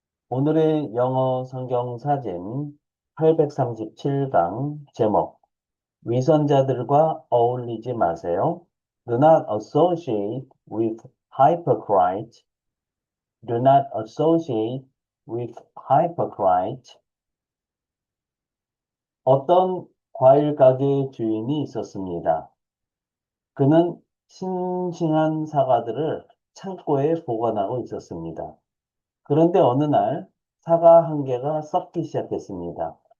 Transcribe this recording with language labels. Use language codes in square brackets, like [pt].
[ko] 오늘의 영어 성경 사진 837강 제목 위선자들과 어울리지 마세요. [en] Do not associate with hypocrites. Do not associate with hypocrites. [ko] 어떤 과일 가게 주인이 있었습니다. 그는 싱싱한 사과들을 창고에 보관하고 있었습니다. 그런데 어느 날 사과 한 개가 썩기 시작했습니다.